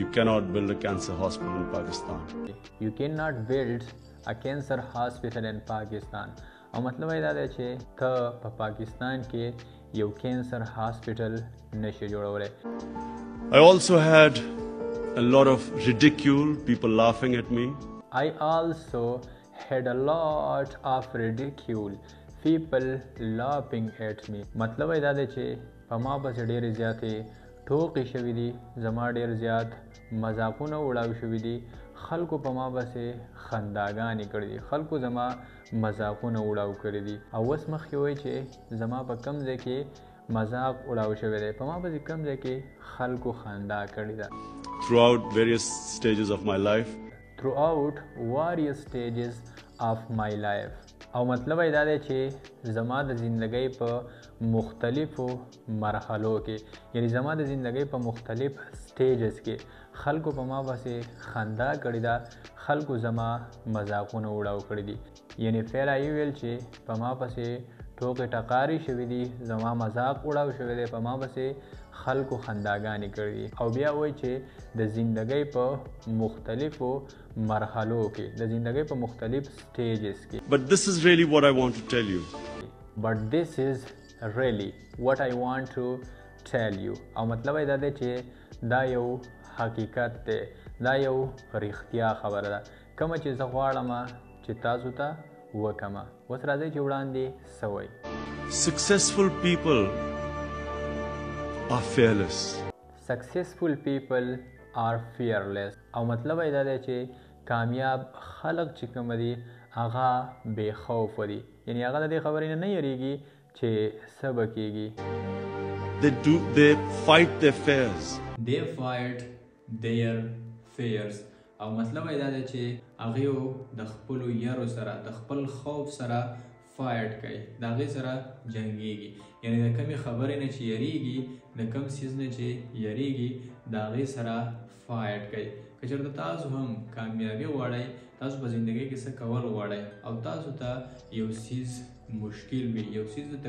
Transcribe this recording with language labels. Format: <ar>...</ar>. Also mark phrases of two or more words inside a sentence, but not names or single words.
<en>You cannot build a cancer hospital in Pakistan. You cannot build a cancer hospital in Pakistan.</en> <ps>او مطلب دا دی چې ته په پاکستان کې یو کینسر هاسپټل نشي جوړولی.</ps> <en>I also had a lot of ridicule, people laughing at me. I also had a lot of ridicule, people laughing at me.</en> <ps>مطلب دا دی چې په ما پسې ډېرې زیاتې ټوکې شوي دي زما ډېر زیات مذاقونه وړاو شوي دي خلکو په ما پسې خنداګانې کړي دي خلکو زما مذاقونه وړاو کړي دي او اوس مخکې وایي چې زما په کم ځای کې مذاق وړاو شوی دی په ما پسې کم ځای کې خلکو خندا کړې ده.</ps> <en>Throughout various stages of my life. Throughout various stages of my life.</en> <ps>او مطلب دا دی چې زما د زندګۍ په مختلفو مرحلو کې یعنی زما د زندګۍ په مختلف سټیجز کې خلکو په ما پسې خندا کړې ده خلکو زما مذاقونه وړاو کړي دي یعنی فعلا یې ویل چې په ما پسې ټوکې ټقارې شوي دي زما مذاق وړاو شوی دی په ما پسې خلکو خنداګانې کړي دي او بیا وایي چې د زندګۍ په مختلفو مرحلو کې د زندګۍ په مختلف سټیجز کې.</ps> <en>But this is really what I want to tell you. But this is really what I want to tell you.</en> <ps>او مطلب دا دی چې دا یو حقیقت دی دا یو رښتیا خبره ده کومه چې زه غواړم چې تاسو ته وکړم. اوس راځئ چې وړاندې څه وایي.</ps> <en>Successful people are fearless. Successful people are fearless.</en> <ps>او مطلب دا دی چې کامیاب خلق چې کوم دي هغه بې خوفه دي یعنی هغه د دې خبرې نه یریږي چې څه به کیږي.</ps> <en>They fight their fears. They fight their fears.</en> <ps>او مطلب دا دی چې هغوی د خپلو یرو سره د خپل خوف سره فایټ کوي د هغې سره جنګیږي یعنی د کمې خبرې نه چې یریږي د کم څیز نه چې یریږي د هغې سره فایټ کوي. که چېرته تاسو هم کامیابي غواړئ تاسو په زندګۍ کې څه کول غواړئ او تاسو ته یو څیز مشکل وي یو څیز ورته</ps>